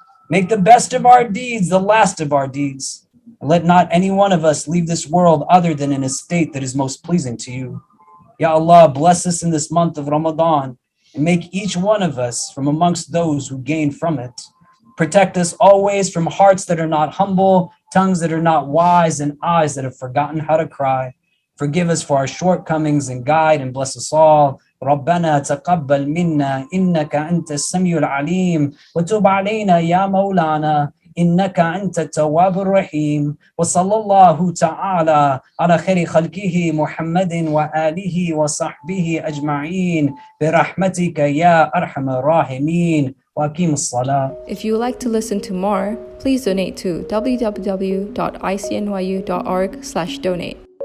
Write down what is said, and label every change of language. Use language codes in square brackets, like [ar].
[en] Make the best of our deeds the last of our deeds. And let not any one of us leave this world other than in a state that is most pleasing to you. Ya Allah, bless us in this month of Ramadan and make each one of us from amongst those who gain from it. Protect us always from hearts that are not humble, tongues that are not wise, and eyes that have forgotten how to cry. Forgive us for our shortcomings and guide and bless us all. [ar] ربنا تقبل منا إنك أنت السميع العليم وتب علينا يا مولانا إنك أنت التواب الرحيم وصلى الله تعالى على خير خلقه محمد وآله وصحبه أجمعين برحمتك يا أرحم الراحمين وأقيم الصلاة. [en] If you would like to listen to more, please donate to www.icnyu.org/donate.